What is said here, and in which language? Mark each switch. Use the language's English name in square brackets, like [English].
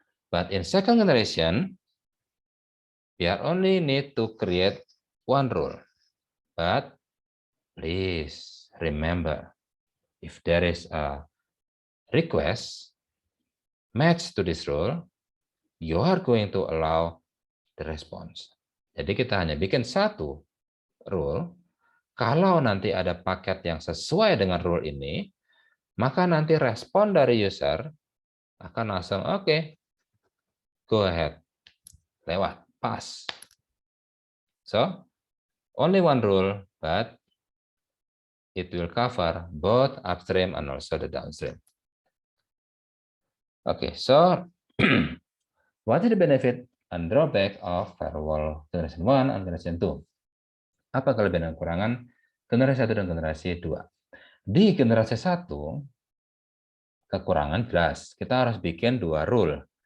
[English] But in second generation, we are only need to create one rule. But please remember, if there is a request match to this rule, you are going to allow the response. [Indonesian] Jadi kita hanya bikin satu rule. Kalau nanti ada paket yang sesuai dengan rule ini, maka nanti respon dari user akan langsung oke, [English] go ahead, [Indonesian] lewat, pass. [English] So, only one rule, but it will cover both upstream and also the downstream. Okay, so what is the benefit and drawback of firewall generation 1 and generation 2? [Indonesian] Apa kelebihan dan kekurangan generasi 1 dan generasi 2? Di generasi 1, kekurangan jelas. Kita harus bikin 2 rule.